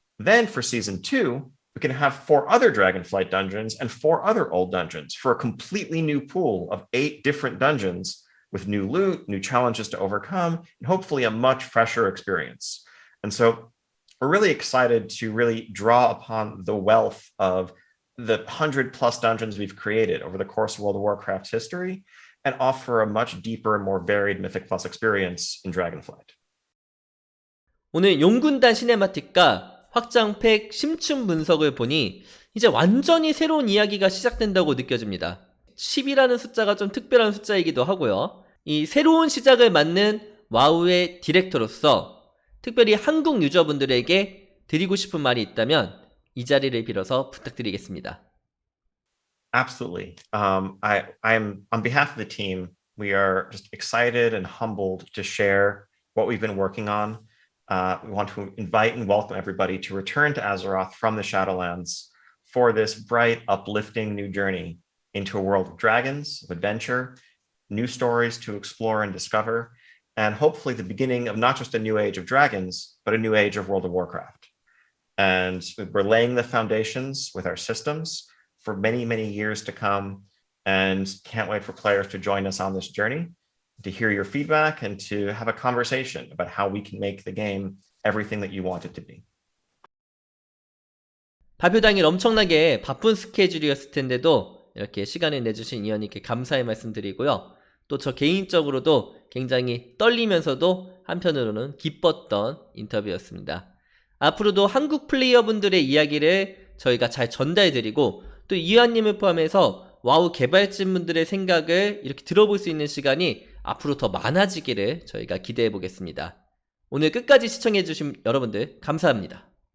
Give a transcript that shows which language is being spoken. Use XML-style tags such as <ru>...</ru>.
<en>Then for Season 2, we can have 4 other Dragonflight dungeons and 4 other old dungeons for a completely new pool of 8 different dungeons with new loot, new challenges to overcome, and hopefully a much fresher experience. And so we're really excited to really draw upon the wealth of the 100+ dungeons we've created over the course of World of Warcraft's history and offer a much deeper and more varied Mythic Plus experience in Dragonflight.</en> <ko>오늘 용군단 시네마틱과 확장팩 심층 분석을 보니 이제 완전히 새로운 이야기가 시작된다고 느껴집니다. 10이라는 숫자가 좀 특별한 숫자이기도 하고요. 이 새로운 시작을 맞는 와우의 디렉터로서 특별히 한국 유저분들에게 드리고 싶은 말이 있다면 이 자리를 빌어서 부탁드리겠습니다.</ko> <en>Absolutely. I'm on behalf of the team. We are just excited and humbled to share what we've been working on. We want to invite and welcome everybody to return to Azeroth from the Shadowlands for this bright, uplifting new journey into a world of dragons, of adventure, new stories to explore and discover, and hopefully the beginning of not just a new age of dragons, but a new age of World of Warcraft. And we're laying the foundations with our systems for many, many years to come, and can't wait for players to join us on this journey, to hear your feedback, and to have a conversation about how we can make the game everything that you want it to be.</en> <ko>발표 당일 엄청나게 바쁜 스케줄이었을 텐데도 이렇게 시간을 내주신 이언님께 감사의 말씀드리고요. 또 저 개인적으로도 굉장히 떨리면서도 한편으로는 기뻤던 인터뷰였습니다. 앞으로도 한국 플레이어분들의 이야기를 저희가 잘 전달해드리고 또 이언님을 포함해서 와우 개발진분들의 생각을 이렇게 들어볼 수 있는 시간이 앞으로 더 많아지기를 저희가 기대해 보겠습니다. 오늘 끝까지 시청해주신 여러분들 감사합니다.</ko>